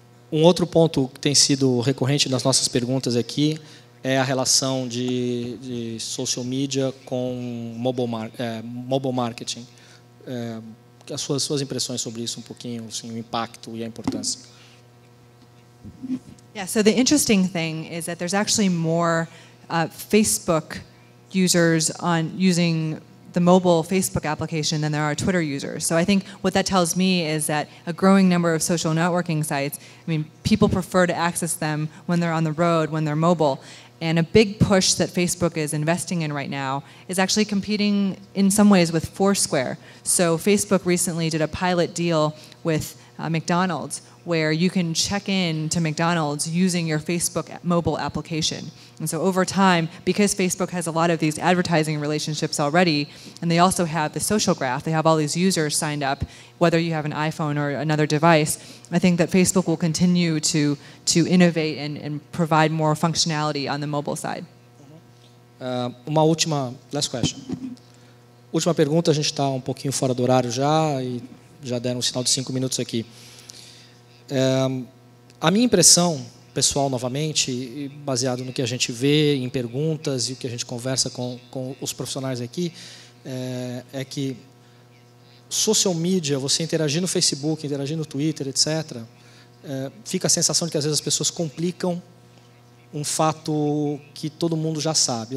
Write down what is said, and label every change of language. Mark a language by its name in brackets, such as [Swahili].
[Portuguese] Outro ponto que tem sido recorrente nas nossas perguntas aqui é a relação de social media com mobile marketing. As suas impressões sobre isso um pouquinho, assim, o impacto e a importância. [English] Yeah, so the interesting thing is that there's actually more Facebook users using the mobile Facebook application than there are Twitter users. So I think what that tells me is that a growing number of social networking sites, people prefer to access them when they're on the road, when they're mobile. And a big push that Facebook is investing in right now is actually competing in some ways with Foursquare. So Facebook recently did a pilot deal with McDonald's, where you can check in to McDonald's using your Facebook mobile application. And so over time, because Facebook has a lot of these advertising relationships already, and they also have the social graph, they have all these users signed up, whether you have an iPhone or another device, I think that Facebook will continue to innovate and provide more functionality on the mobile side. [Portuguese] Uma [English] last question. [Portuguese] Última pergunta, a gente está um pouquinho fora do horário já, e já deram um sinal de 5 minutos aqui. A minha impressão pessoal, novamente, baseado no que a gente vê em perguntas e o que a gente conversa com os profissionais aqui, é que social media, você interagir no Facebook, interagir no Twitter, etc., fica a sensação de que às vezes as pessoas complicam um fato que todo mundo já sabe.